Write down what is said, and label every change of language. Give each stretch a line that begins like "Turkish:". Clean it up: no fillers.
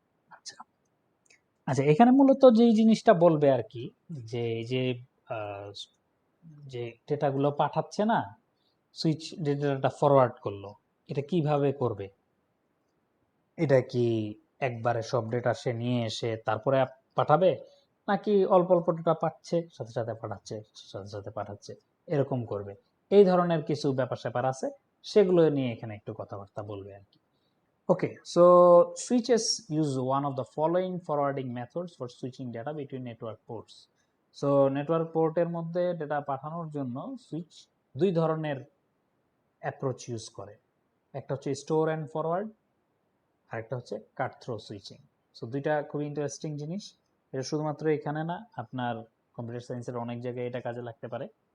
Bangla: আচ্ছা আচ্ছা, এখানে মূলত যেই জিনিসটা বলবে আর কি, যে এই যে আহ, যে ডেটাগুলো পাঠাচ্ছে না, সুইচ ডেটাটা ফরওয়ার্ড করলো, এটা কিভাবে করবে, এটা কি একবারে সব ডেটা সে নিয়ে এসে তারপরে পাঠাবে, নাকি অল্প অল্প ডেটা পাচ্ছে সাথে সাথে পাঠাচ্ছে, সাথে সাথে পাঠাচ্ছে, এরকম করবে। এই ধরনের কিছু ব্যাপার স্যাপার আছে, সেগুলো নিয়ে এখানে একটু কথাবার্তা বলবে আর কি।
English: Okay, so switches use one of the following forwarding methods for switching data between network ports.
Bangla: So network port এর মধ্যে ডেটা পাঠানোর জন্য সুইচ দুই ধরনের অ্যাপ্রোচ ইউজ করে, একটা হচ্ছে স্টোর অ্যান্ড ফরওয়ার্ড, আর একটা হচ্ছে কাট থ্রো সুইচিং। সো দুইটা খুবই ইন্টারেস্টিং জিনিস, এটা শুধুমাত্র এখানে না, আপনার কম্পিউটার সায়েন্সের অনেক জায়গায় এটা কাজে লাগতে পারে।